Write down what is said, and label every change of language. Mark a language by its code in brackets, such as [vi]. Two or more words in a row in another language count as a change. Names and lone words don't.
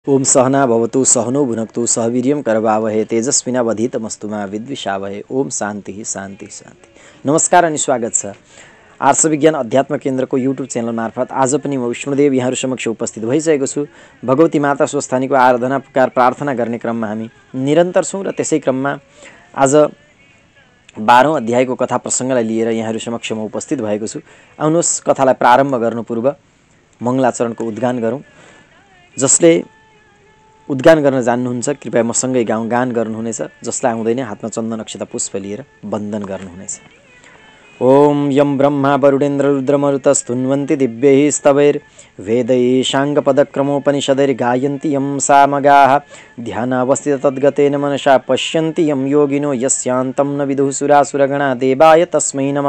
[sa] ओम सहना भवतु सहनो भुनक्तु सह वीर्यं करवावहे तेजस्विनावधीतमस्तु मा विद्विषावहे। ओम शान्ति शान्ति शान्ति। [ne] नमस्कार अनि स्वागत छ आर्ष विज्ञान अध्यात्म केन्द्रको युट्युब च्यानल मार्फत आज पनि म विष्णुदेव यहाँहरू समक्ष उपस्थित भइसकेको छु। भगवती माता स्वस्थानीको आराधना पुकार प्रार्थना गर्ने क्रममा हामी निरन्तर छौँ र त्यसै क्रममा आज 12औं अध्यायको कथा प्रसङ्गलाई लिएर यहाँहरू समक्ष म उपस्थित भएको छु। आउनुहोस् कथालाई प्रारम्भ गर्नु पूर्व मङ्गलाचरणको उद्गान गरौँ। जसले उद्गान गर्न जान्नुहुन्छ कृपया मसँगै गान गर्नुहुनेछ। जसलाई आउँदैन हातमा चन्दन अक्षता पुष्प लिएर वन्दन गर्नुहुनेछ। [sa] ओम यम ब्रह्मा वरुणेन्द्र रुद्रमरुतस्तुन्वन्ति दिव्यैः स्तवैर्वेदैः शाङ्गपदक्रमोपनिषदैर्गायन्ति यं सामगाः ध्यानावस्थित तद्गतेन मनसा पश्यन्ति यं योगिनो यस्यान्तं न विदुः सुरासुरगणा देवाय तस्मै नमः।